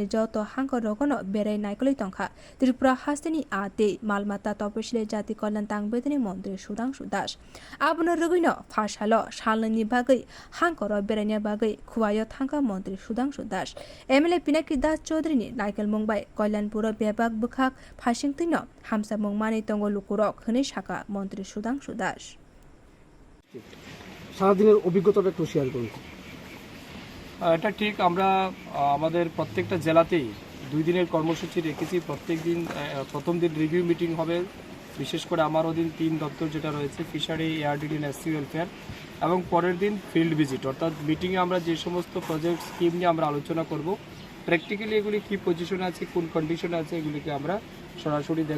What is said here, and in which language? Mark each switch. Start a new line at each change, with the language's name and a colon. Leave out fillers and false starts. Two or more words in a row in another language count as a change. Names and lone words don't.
Kok Borok: जत हांक रगनो बेराय नायकलै तंखा त्रिपुरा हास्तेनि आते मालमाता तपसिले जाति कल्याण तां बेदेनि मन्त्री सुधांशु दास आबनो रगैनो फासालो सालनि बागै हांक र बेरायनि बागै खुवायो थांका मन्त्री सुधांशु दास MLA पिनाकी दास चौधुरीनि नायकेल मुंबाय कल्याणपुर बेबाक बखाक फासिंतैनो हामसा मुंमानि तंगो लुकुरक हनै साका मन्त्री सुधांशु दास
Bangla: সারাদিনের অভিজ্ঞতাটা একটু শেয়ার করুন। এটা ঠিক আমরা আমাদের প্রত্যেকটা জেলাতেই 2 দিনের কর্মসূচি রেখেছি। প্রত্যেক দিন প্রথম দিন
English: review meeting
Bangla: হবে, বিশেষ করে আমার অধীন 3 দপ্তর যেটা রয়েছে ফিশারি, ARDD,
English: SC welfare,
Bangla: এবং পরের দিন
English: field visit,
Bangla: অর্থাৎ মিটিংয়ে আমরা যে সমস্ত
English: project scheme
Bangla: নিয়ে আমরা আলোচনা করব, প্র্যাকটিক্যালি এগুলি কী পজিশনে আছে, কোন কন্ডিশনে আছে, এগুলিকে আমরা সরাসরি দেখব।